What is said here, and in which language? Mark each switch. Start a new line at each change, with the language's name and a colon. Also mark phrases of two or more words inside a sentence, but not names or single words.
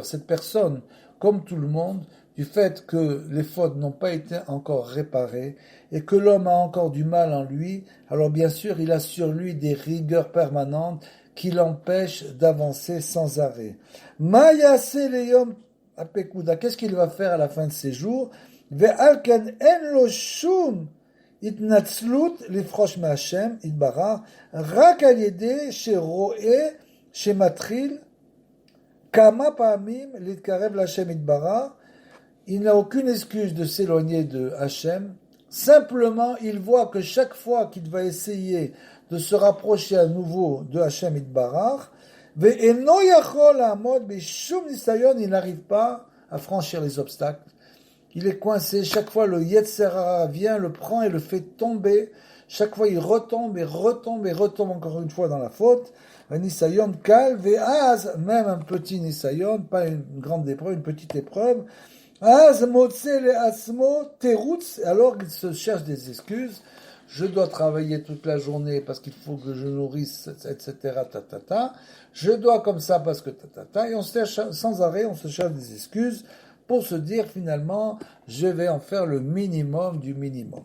French: Cette personne, comme tout le monde, du fait que les fautes n'ont pas été encore réparées et que l'homme a encore du mal en lui, alors bien sûr, il a sur lui des rigueurs permanentes qui l'empêchent d'avancer sans arrêt.
Hebrew: מה יעשה ליום הפקודה,
French: qu'est-ce qu'il va faire à la fin de ses jours?
Hebrew: ועל כן אין לו שום התנצלות לפרוש מהשם, יתברך, רק על ידי שרואה שמתחיל כמה פעמים להתקרב להשם יתברך.
French: Il n'a aucune excuse de s'éloigner de Hachem. Simplement, il voit que chaque fois qu'il va essayer de se rapprocher à nouveau de Hachem Yitbarach,
Hebrew: ואינו יכול לעמוד בשום ניסיון,
French: il n'arrive pas à franchir les obstacles. Il est coincé, chaque fois le Yetzer Hara vient, le prend et le fait tomber. Chaque fois il retombe et retombe et retombe encore une fois dans la faute.
Hebrew: Un ניסיון קל ואז,
French: même un petit Nisayon, pas une grande épreuve, une petite épreuve.
Hebrew: אז מוצא לעצמו תירוץ,
French: alors il se cherche des excuses. Je dois travailler toute la journée parce qu'il faut que je nourrisse, etc. Je dois comme ça parce que et on se cherche sans arrêt, on se cherche des excuses pour se dire finalement, je vais en faire le minimum du minimum.